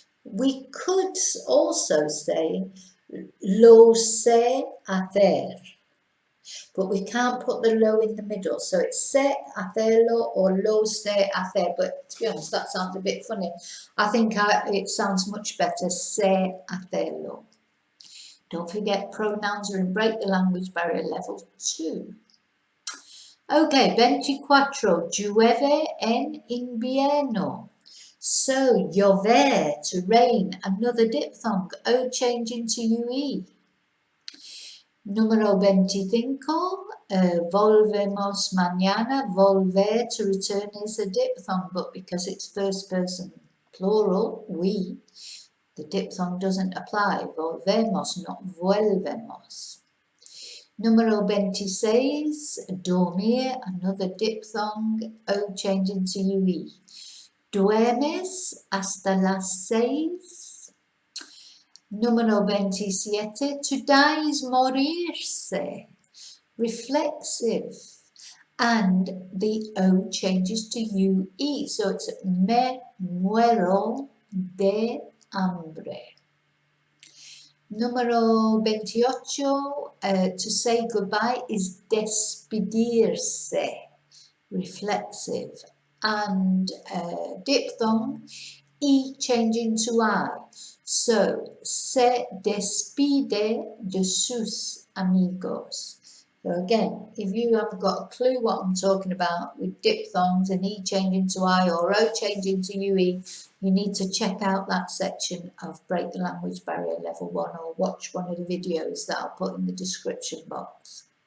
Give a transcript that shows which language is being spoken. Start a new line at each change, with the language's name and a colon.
English: We could also say
Spanish: lo sé hacer,
English: but we can't put the lo in the middle, so it's
Spanish: sé hacerlo
English: or lo sé hacer, but to be honest, that sounds a bit funny. I think it sounds much better,
Spanish: sé hacerlo.
English: Don't forget, pronouns are in Break the Language Barrier level 2.
Spanish: Okay, 24, llueve en invierno.
English: So, llover, to rain, another diphthong, O change into UE. Número 25,
Spanish: volvemos mañana,
English: volver, to return is a diphthong, but because it's first person plural, we, the diphthong doesn't apply.
Spanish: Volvemos,
English: not
Spanish: vuelvemos.
English: Número 26, dormir, another diphthong, O change into UE.
Spanish: Duermes hasta las 6.
English: Número 27, to die is morirse, reflexive. And the O changes to UE, so it's
Spanish: me muero de hambre.
English: Número 28, to say goodbye is despedirse, reflexive, and diphthong, E changing to I. So,
Spanish: se despide de sus amigos.
English: So again, if you haven't got a clue what I'm talking about with diphthongs and E changing to I or O changing to UE, you need to check out that section of Break the Language Barrier Level 1 or watch one of the videos that I'll put in the description box.